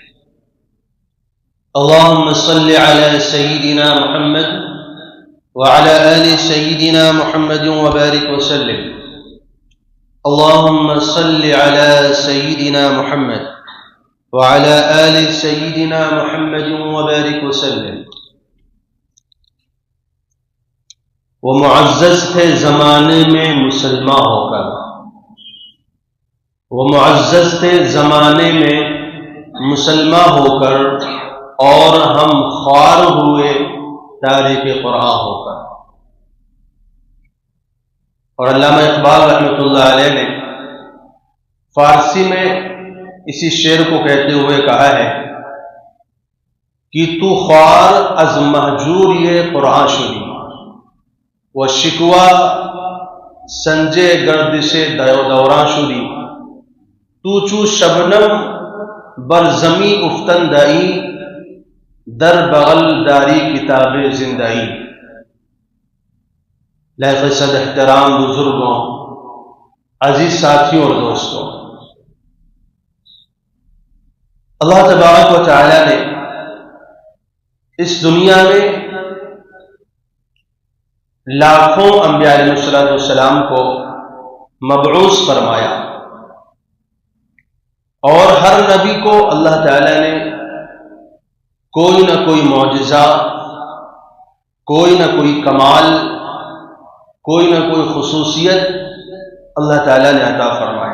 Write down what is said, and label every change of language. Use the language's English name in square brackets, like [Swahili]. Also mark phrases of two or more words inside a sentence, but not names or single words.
[Arabic] اللهم صل على سيدنا محمد وعلى آل سيدنا محمد وبارك وسلم. اللهم صل على سيدنا محمد وعلى آل سيدنا محمد وبارك وسلم. [Urdu] وہ معزز تھے زمانے میں مسلمان ہو کر، وہ معزز تھے زمانے میں مسلمان ہو کر، اور ہم خوار ہوئے تاریخ قرآن ہو کر. اور علامہ اقبال رحمۃ اللہ علیہ نے فارسی میں اسی شعر کو کہتے ہوئے کہا ہے کہ [Persian] تو خوار از مہجور یہ قرآن شدی و شکوہ سنجے گردش دوران شدی، تو چو شبنم بر زمی افتندائی در بغل داری کتاب زندائی. [Urdu] لائق صد احترام بزرگوں، عزیز ساتھیوں اور دوستوں، اللہ تبارک و تعالی نے اس دنیا میں لاکھوں انبیاء [Arabic] علیہ السلام [Urdu] کو مبعوث فرمایا، اور ہر نبی کو اللہ تعالی نے کوئی نہ کوئی معجزہ، کوئی نہ کوئی کمال، کوئی نہ کوئی خصوصیت اللہ تعالیٰ نے عطا فرمایا.